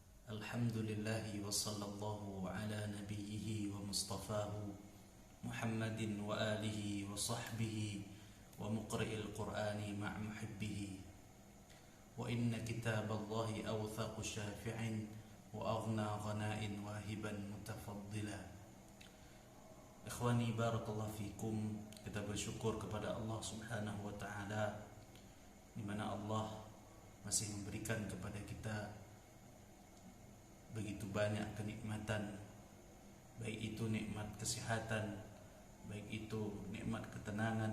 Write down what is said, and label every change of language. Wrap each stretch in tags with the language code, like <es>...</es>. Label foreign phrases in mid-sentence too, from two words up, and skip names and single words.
<ar>الحمد لله وصلى الله على نبيه ومصطفاه محمد وآله وصحبه ومقرئ القرآن مع محبه وإن كتاب الله أوثق شافع وأغنى غناء واهبا متفضلا. إخواني بارك الله فيكم,</ar> <id>kita bersyukur kepada Allah</id> <ar>سبحانه وتعالى</ar> <id>di mana Allah masih memberikan kepada kita begitu banyak kenikmatan, baik itu nikmat kesehatan, baik itu nikmat ketenangan,</id>